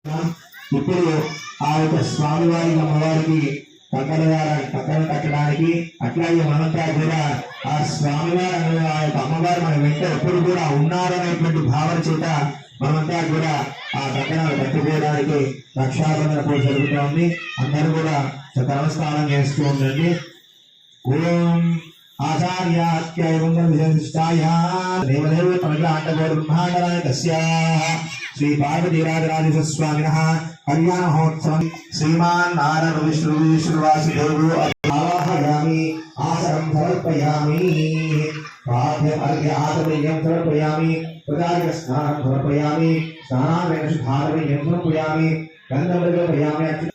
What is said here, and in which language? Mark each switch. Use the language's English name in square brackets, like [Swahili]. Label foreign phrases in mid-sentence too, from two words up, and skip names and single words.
[Telugu] ఇప్పుడు ఆ యొక్క స్వామివారి అమ్మవారికి పక్కన కట్టడానికి అట్లాగే మనంతా కూడా ఆ స్వామివారి ఆ యొక్క అమ్మవారు మన వెంట ఎప్పుడు కూడా ఉన్నారనేటువంటి భావన చేత మనమంతా కూడా ఆ కట్టడాలు కట్టుకోవడానికి రక్షాబంధన పూజ జరుగుతూ ఉంది. అందరూ కూడా నమస్కారం చేస్తూ ఉండండి. [Sanskrit] ఓం आचार्याख्याय देवदेव श्री पार्वतीराजराजेश्वर स्वामिनः कल्याण महोत्सव श्रीमान नारायण विष्णुवासुदेवो आवाहयामि आसनं समर्पयामि आचमनीयं समर्पयामि प्रजाय स्नानं समर्पयामि स्नानानन्तरं शुद्धारण्यं समर्पयामि गन्धं समर्पयामि।